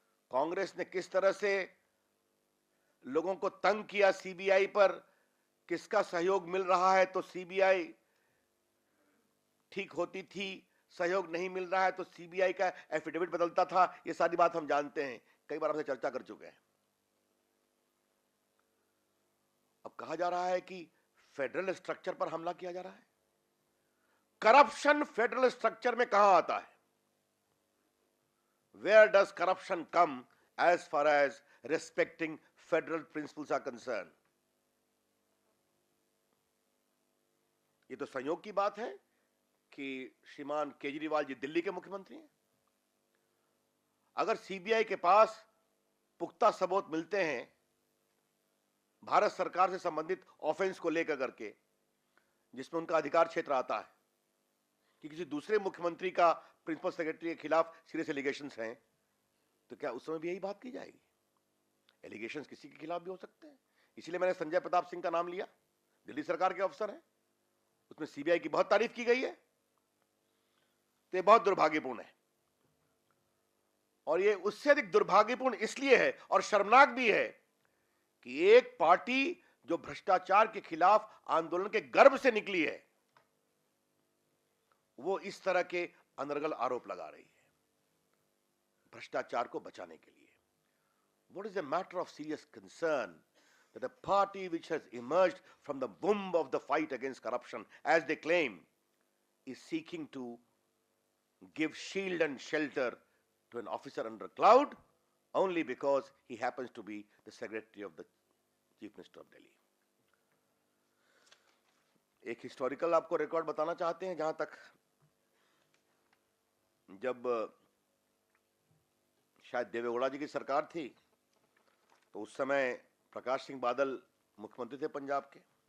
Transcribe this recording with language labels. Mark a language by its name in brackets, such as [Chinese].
[Hindi] कांग्रेस ने किस तरह से लोगों को तंग किया, सीबीआई पर किसका सहयोग मिल रहा है तो सीबीआई ठीक होती थी, सहयोग नहीं मिल रहा है तो सीबीआई का एफिडेविट बदलता था। ये सारी बात हम जानते हैं, कई बार हमसे चर्चा कर चुके हैं। अब कहा जा रहा है कि फेडरल स्ट्रक्चर पर हमला किया जा रहा है। करप्शन फेडरल स्ट्रक्चर में कहां आता है? [English] Where does corruption come as far as respecting federal principles are concerned? [Hindi] ये तो संयोग की बात है कि श्रीमान केजरीवाल जी दिल्ली के मुख्यमंत्री हैं। अगर सीबीआई के पास पुख्ता सबूत मिलते हैं भारत सरकार से संबंधित ऑफेंस को लेकर करके, जिसमें उनका अधिकार क्षेत्र आता है कि किसी दूसरे मुख्यमंत्री का प्रिंसिपल सेक्रेटरी के खिलाफ सीरियस एलिगेशंस हैं, तो क्या उस समय भी यही बात की जाएगी? एलिगेशंस किसी के खिलाफ भी हो सकते हैं। इसीलिए मैंने संजय प्रताप सिंह का नाम लिया, दिल्ली सरकार के अफसर हैं, उसमें सीबीआई की बहुत तारीफ की गई है। तो ये बहुत दुर्भाग्यपूर्ण है, और ये उससे अधिक दुर्भाग्यपूर्ण इसलिए है और शर्मनाक भी है कि एक पार्टी जो भ्रष्टाचार के खिलाफ आंदोलन के गर्भ से निकली है, वो इस तरह के अनर्गल आरोप लगा रही है भ्रष्टाचार को बचाने के लिए। [English] What is a matter of serious concern that a party which has emerged from the womb of the fight against corruption, as they claim, is seeking to give shield and shelter to an officer under a cloud only because he happens to be the secretary of the Chief Minister of Delhi. [Hindi] एक historical आपको record बताना चाहते हैं। जहां तक जब शायद देवेगौड़ा जी की सरकार थी तो उस समय प्रकाश सिंह बादल मुख्यमंत्री थे पंजाब के।